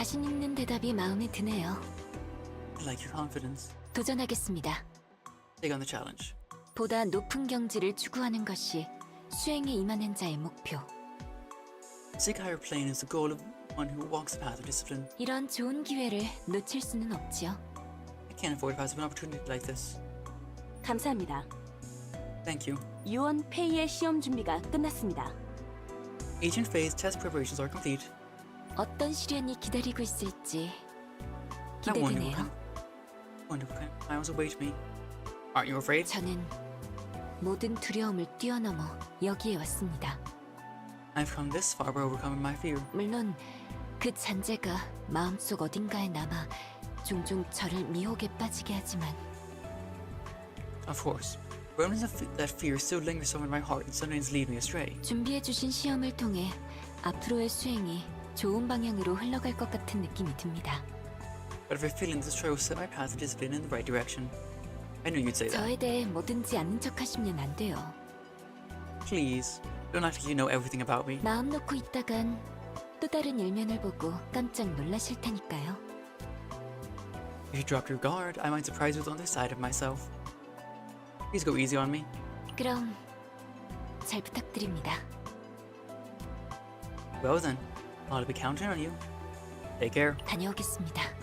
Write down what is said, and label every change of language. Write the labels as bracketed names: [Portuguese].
[Korean] 자신 있는 대답이 마음에 드네요. [English] I like your confidence. [Korean] 도전하겠습니다. [English] Take on the challenge. [Korean] 보다 높은 경지를 추구하는 것이 수행에 임하는 자의 목표. [English] Seek higher plane is the goal of one who walks the path of discipline. [Korean] 이런 좋은 기회를 놓칠 수는 없지요. [English] I can't afford to pass up an opportunity like this. [Korean] 감사합니다. [English] Thank you. [Korean] 요원 페이의 시험 준비가 끝났습니다. [English] Agent Faye's test preparations are complete. [Korean] 어떤 시련이 기다리고 있을지 [English] I wonder [Korean] 기대되네요. [English] what kind of trials await me. Aren't you afraid? [Korean] 저는 모든 두려움을 뛰어넘어 여기에 왔습니다. [English] I've come this far by overcoming my fear. [Korean] 물론 그 잔재가 마음속 어딘가에 남아 종종 저를 미혹에 빠지게 하지만 [English] Of course, remnants of that fear still lingers over my heart and sometimes lead me astray. [Korean] 준비해주신 시험을 통해 앞으로의 수행이 좋은 방향으로 흘러갈 것 같은 느낌이 듭니다. [English] But if I feel this trial will set my path to discipline in the right direction. I knew you'd say that. [Korean] 저에 대해 뭐든지 아는 척하시면 안 돼요. [English] Please, don't act like you know everything about me. [Korean] 마음 놓고 있다간 또 다른 일면을 보고 깜짝 놀라실 테니까요. [English] If you drop your guard, I might surprise you with another side of myself. Please go easy on me. [Korean] 그럼 잘 부탁드립니다. [English] Well then, I'll be counting on you. Take care. [Korean] 다녀오겠습니다.